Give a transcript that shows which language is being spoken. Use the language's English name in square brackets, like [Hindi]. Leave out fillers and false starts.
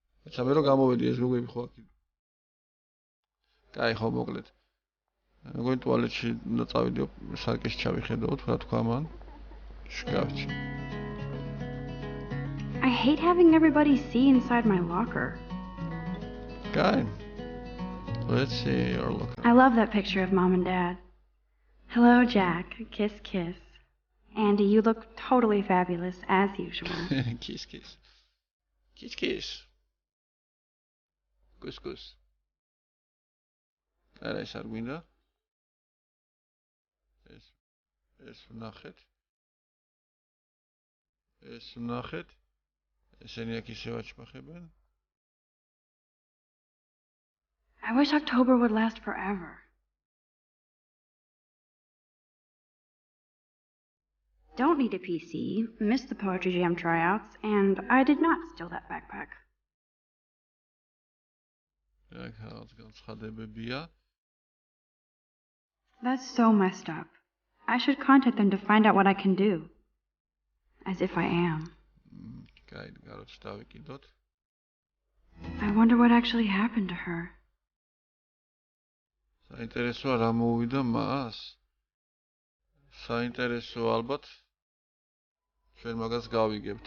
[Georgian] ეცა მე რომ გამოვედი ეს გოგები ხო აქ. კაი ხო მოკლედ. მე მგონი ტუალეტში უნდა წავიდიო, სარკეში ჩავიხედოთ, რა თქვა მან. შგავჭი. [English] I hate having everybody see inside my locker. [Georgian] კაი. [English] Let's see your locker. I love that picture of Mom and Dad. Hello, Jack. Kiss, kiss. Andy, you look totally fabulous, as usual. Kiss, kiss. Kiss, kiss. Kus, kus. [Georgian] არა ეს არ გვინდა. ეს ვნახეთ. ეს ვნახეთ. ესენი აქ ისევ აჩმახებენ. [English] I wish October would last forever. Don't need a PC, missed the Poetry Jam tryouts, and I did not steal that backpack. [Georgian] რაღაც განცხადებებია. [English] That's so messed up. I should contact them to find out what I can do. As if I am. [Georgian] კაი, გაროთ დავიკიდოთ. [English] I wonder what actually happened to her. [Georgian] საინტერესოა რა მოუვიდა მას. საინტერესო ალბათ ჩვენ მაგას გავიგებთ.